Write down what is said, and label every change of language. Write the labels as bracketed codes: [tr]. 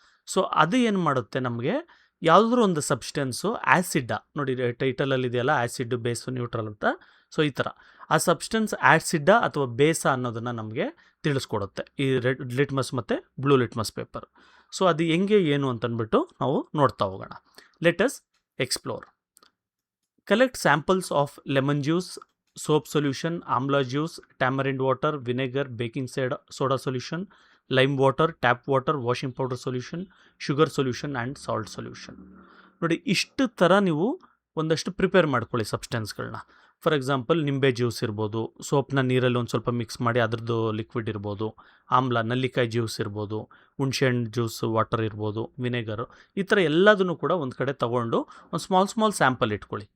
[kn] So ಅದು ಏನು ಮಾಡುತ್ತೆ ನಮಗೆ, ಯಾವುದಾದ್ರೂ ಒಂದು ಸಬ್ಸ್ಟೆನ್ಸು ಆ್ಯಸಿಡ್ಡ, ನೋಡಿ ಟೈಟಲಲ್ಲಿ ಇದೆಯಲ್ಲ ಆ್ಯಸಿಡ್ ಬೇಸು ನ್ಯೂಟ್ರಲ್ ಅಂತ. ಸೊ ಈ ಥರ ಆ ಸಬ್ಸ್ಟೆನ್ಸ್ ಆ್ಯಸಿಡ್ಡ ಅಥವಾ ಬೇಸ ಅನ್ನೋದನ್ನು ನಮಗೆ ತಿಳಿಸ್ಕೊಡುತ್ತೆ ಈ ರೆಡ್ ಲಿಟ್ಮಸ್ ಮತ್ತು ಬ್ಲೂ ಲಿಟ್ಮಸ್ ಪೇಪರ್. ಸೊ ಅದು ಹೆಂಗೆ ಏನು ಅಂತಂದ್ಬಿಟ್ಟು ನಾವು ನೋಡ್ತಾ ಹೋಗೋಣ. [en] Let us explore. Collect samples of lemon juice, soap solution, amla juice, tamarind water, vinegar, baking soda solution, lime water, tap water, washing powder solution, sugar solution and salt solution. [kn] ನೋಡಿ ಇಷ್ಟು ಥರ ನೀವು ಒಂದಷ್ಟು ಪ್ರಿಪೇರ್ ಮಾಡ್ಕೊಳ್ಳಿ ಸಬ್ಸ್ಟೆನ್ಸ್ಗಳನ್ನ. For example ನಿಂಬೆ juice ಇರ್ಬೋದು, ಸೋಪ್ನ ನೀರಲ್ಲಿ ಒಂದು ಸ್ವಲ್ಪ ಮಿಕ್ಸ್ ಮಾಡಿ ಅದರದ್ದು ಲಿಕ್ವಿಡ್ ಇರ್ಬೋದು, ಆಮ್ಲ ನಲ್ಲಿಕಾಯಿ ಜ್ಯೂಸ್ ಇರ್ಬೋದು, ಹುಣ್ಸೆಹಣ್ಣು ಜ್ಯೂಸ್ ವಾಟರ್ ಇರ್ಬೋದು, ವಿನೆಗರು, ಈ ಥರ ಎಲ್ಲದನ್ನು ಕೂಡ ಒಂದು ಕಡೆ ತೊಗೊಂಡು ಒಂದು ಸ್ಮಾಲ್ ಸ್ಯಾಂಪಲ್ ಇಟ್ಕೊಳ್ಳಿ.